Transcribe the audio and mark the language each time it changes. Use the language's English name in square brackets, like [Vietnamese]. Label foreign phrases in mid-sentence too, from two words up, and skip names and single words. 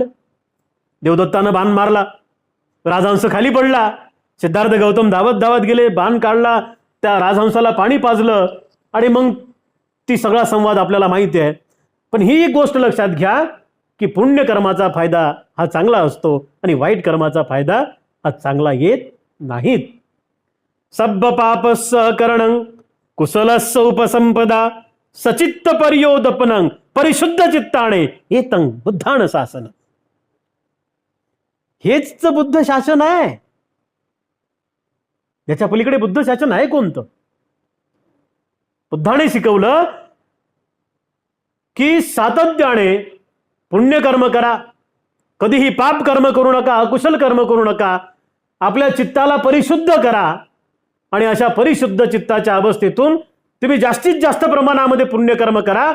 [Marathi] देवदत्तानं बाण मारला, राजहंस खाली पडला, सिद्धार्थ गौतम धावत धावत गेले, बाण काढला, त्या राजहंसाला पाणी पाजलं आणि मग ती सगळा संवाद आपल्याला माहिती आहे. पण ही एक गोष्ट लक्षात घ्या की पुण्यकर्माचा फायदा हा चांगला असतो आणि वाईट कर्माचा फायदा हा चांगला येत नाहीत. [Pali] सब्ब पापस्स करणं कुशलस्स उपसंपदा सचित्त पर्योदपनं परिशुद्ध चित्ताने एतं बुद्धान शासन. [Marathi] हेच बुद्ध शासन आहे. याच्या पलीकडे बुद्ध शासन आहे कोणतं? बुद्धाने शिकवलं की सातत्याने पुण्यकर्म करा, कधीही पाप कर्म करू नका, अकुशल कर्म करू नका, आपल्या चित्ताला परिशुद्ध करा आणि अशा परिशुद्ध चित्ताच्या अवस्थेतून तुम्ही जास्तीत जास्त प्रमाणामध्ये पुण्यकर्म करा.